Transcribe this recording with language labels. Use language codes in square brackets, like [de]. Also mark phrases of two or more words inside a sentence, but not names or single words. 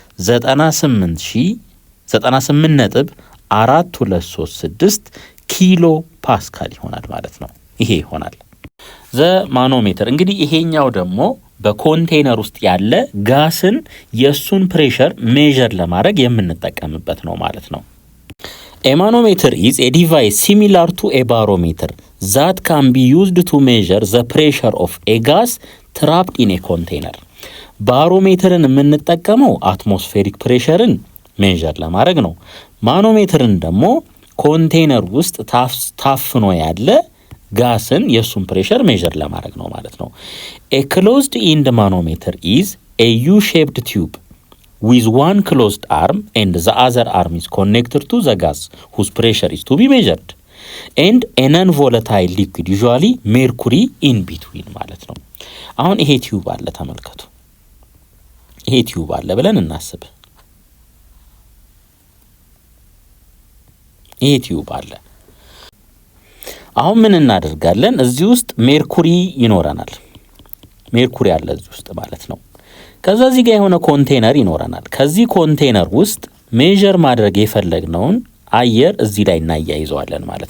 [am] 98.4236 ኪሎ ፓስካል ይሆናል ማለት ነው። ይሄ ይሆናል [en] the manometer። [am] እንግዲህ ይሄኛው ደግሞ በኮንቴነር ውስጥ ያለ ጋስን የሱን [en] pressure measure [am] ለማድረግ የምንጠቀምበት ነው ማለት ነው። [en] A manometer is a device similar to a barometer that can be used to measure the pressure of a gas trapped in a container. [am] ባሮሜተርን የምንጠቀመው [en] atmospheric pressure measure [am] ለማድረግ ነው። ማኖሜተርን ደግሞ ኮንቴነር ውስጥ ታፍኖ ያለ ጋስን የሱን [en] pressure measure [am] ለማድረግ ነው ማለት ነው። [en] A closed end manometer is a U-shaped tube with one closed arm and the other arm is connected to the gas whose pressure is to be measured and a non-volatile liquid usually mercury in between [am] ማለት ነው። አሁን ይሄ ቲዩብ አለ ተመልከቱ። ይሄ ቲዩብ አለ ብለን እናስብ። ይሄ ቲዩብ አለ አሁን ምን እናደርጋለን? እዚህ ውስጥ ሜርኩሪ ይኖረናል። ሜርኩሪ አለ እዚህ ውስጥ ማለት ነው። ከዛ እዚህ ጋር የሆነ ኮንቴነር ይኖረናል። ከዚህ ኮንቴነር ውስጥ ሜዠር ማድረግ የፈለግነውን አየር እዚህ ላይ እናያይዘዋለን ማለት